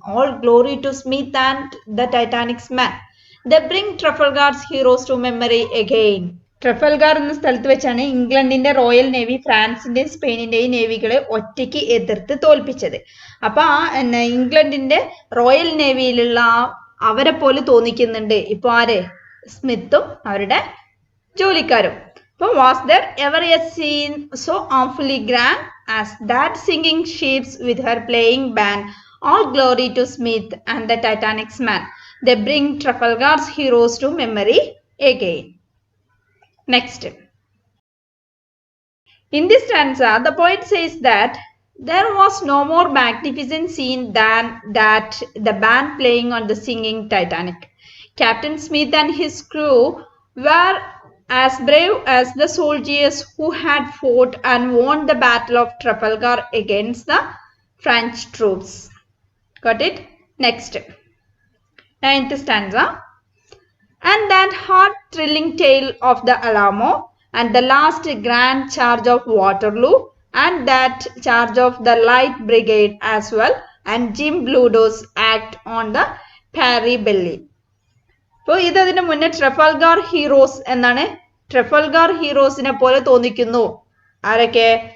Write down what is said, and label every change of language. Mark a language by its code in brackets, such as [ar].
[en] All glory to Smith and the Titanic's man. The bring Trafalgar's heroes to memory again. [ml] ട്രഫൽഗാർ എന്ന സ്ഥലത്ത് വെച്ചാണ് ഇംഗ്ലണ്ടിന്റെ royal navy ഫ്രാൻസിന്റെയും സ്പെയിനിന്റെയും നേവികളെ ഒറ്റയ്ക്ക് എതിർത്ത് തോൽപ്പിച്ചത്. അപ്പൊ ഇംഗ്ലണ്ടിന്റെ റോയൽ നേവിയിലുള്ള അവരെ പോലെ തോന്നിക്കുന്നുണ്ട് ഇപ്പൊ ആര്? സ്മിത്തും അവരുടെ ജോലിക്കാരും. അപ്പൊ [en] was there ever a scene so awfully grand as that singing ships with her playing band? All glory to Smith and the Titanic's man. They bring Trafalgar's heroes to memory again. Next. In this stanza, the poet says that there was no more magnificent scene than that the band playing on the singing Titanic. Captain Smith and his crew were as brave as the soldiers who had fought and won the Battle of Trafalgar against the French troops. Got it? Next. 9th stanza. And that heart-thrilling tale of the Alamo, and the last grand charge of Waterloo, and that charge of the Light Brigade as well, and Jim Bludso's act on the Prairie Belle. [ml] അപ്പോൾ ഇതതിന് മുന്നേ ട്രഫൽഗാർ heroes എന്നാണ്. ട്രഫൽഗാർ ഹീറോസിനെ പോലെ തോന്നിക്കുന്നു ആരൊക്കെ?